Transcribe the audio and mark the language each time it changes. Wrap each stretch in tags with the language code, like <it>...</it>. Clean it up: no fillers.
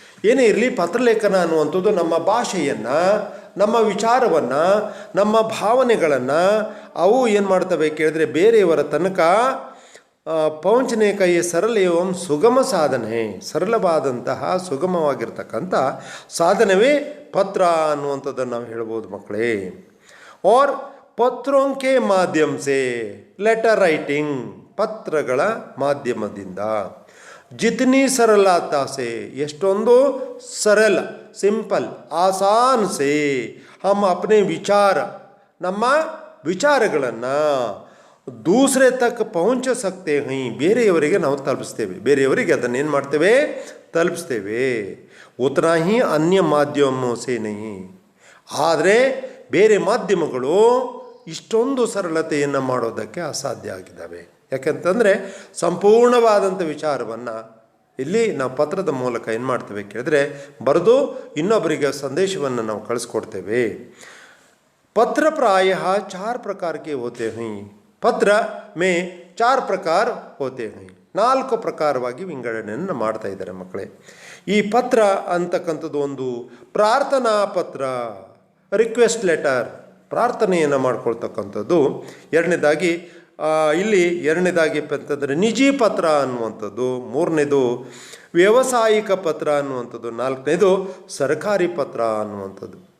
<kn>ಏನೇ ಇರಲಿ, ಪತ್ರಲೇಖನ ಅನ್ನುವಂಥದ್ದು ನಮ್ಮ ಭಾಷೆಯನ್ನು, ನಮ್ಮ ವಿಚಾರವನ್ನು, ನಮ್ಮ ಭಾವನೆಗಳನ್ನು ಅವು ಏನು ಮಾಡ್ತವೆ ಕೇಳಿದ್ರೆ ಬೇರೆಯವರ ತನಕ</kn> <hi>ಪೌಂಚನೆ ಕೈ ಸರಳ ಏವಂ ಸುಗಮ ಸಾಧನೆ,</hi> <kn>ಸರಳವಾದಂತಹ ಸುಗಮವಾಗಿರ್ತಕ್ಕಂಥ ಸಾಧನವೇ ಪತ್ರ ಅನ್ನುವಂಥದ್ದನ್ನು ನಾವು ಹೇಳ್ಬೋದು ಮಕ್ಕಳೇ।</kn> <hi>और पत्रों के माध्यम से</hi> <en>letter writing,</en> <kn>ಪತ್ರಗಳ ಮಾಧ್ಯಮದಿಂದ</kn> <hi>जितनी सरलता से,</hi> <kn>ಎಷ್ಟೊಂದು</kn> <hi>सरल सिंपल आसान से हम अपने विचार,</hi> <kn>ನಮ್ಮ ವಿಚಾರಗಳನ್ನು</kn> <hi>दूसरे तक पहुंच सकते हैं,</hi> <kn>ಬೇರೆಯವರಿಗೆ ನಾವು ತಲುಪಿಸ್ತೇವೆ, ಬೇರೆಯವರಿಗೆ ಅದನ್ನು ಏನು ಮಾಡ್ತೇವೆ? ತಲುಪಿಸ್ತೇವೆ।</kn> <hi>उतना ही अन्य माध्यमों से नहीं,</hi> <kn>ಆದರೆ ಬೇರೆ ಮಾಧ್ಯಮಗಳು ಇಷ್ಟೊಂದು ಸರಳತೆಯನ್ನು ಮಾಡೋದಕ್ಕೆ ಅಸಾಧ್ಯ ಆಗಿದ್ದಾವೆ। ಯಾಕೆಂತಂದರೆ ಸಂಪೂರ್ಣವಾದಂಥ ವಿಚಾರವನ್ನು ಇಲ್ಲಿ ನಾವು ಪತ್ರದ ಮೂಲಕ ಏನು ಮಾಡ್ತೇವೆ ಕೇಳಿದ್ರೆ ಬರೆದು ಇನ್ನೊಬ್ಬರಿಗೆ ಸಂದೇಶವನ್ನು ನಾವು ಕಳಿಸ್ಕೊಡ್ತೇವೆ।</kn> <hi>पत्र प्रायः 4 प्रकार के होते हैं। पत्र में 4 प्रकार होते हैं,</hi> <kn>4 ಪ್ರಕಾರವಾಗಿ ವಿಂಗಡಣೆಯನ್ನು ಮಾಡ್ತಾ ಇದ್ದಾರೆ ಮಕ್ಕಳೇ। ಈ ಪತ್ರ ಅಂತಕ್ಕಂಥದ್ದು ಒಂದು ಪ್ರಾರ್ಥನಾ ಪತ್ರ, ರಿಕ್ವೆಸ್ಟ್ ಲೆಟರ್, ಪ್ರಾರ್ಥನೆಯನ್ನು ಮಾಡ್ಕೊಳ್ತಕ್ಕಂಥದ್ದು। ಎರಡನೇದಾಗಿ ಅಂತಂದರೆ ನಿಜಿ ಪತ್ರ ಅನ್ನುವಂಥದ್ದು, ಮೂರನೇದು ವ್ಯಾವಸಾಯಿಕ ಪತ್ರ ಅನ್ನುವಂಥದ್ದು, ನಾಲ್ಕನೇದು ಸರ್ಕಾರಿ ಪತ್ರ ಅನ್ನುವಂಥದ್ದು।</kn>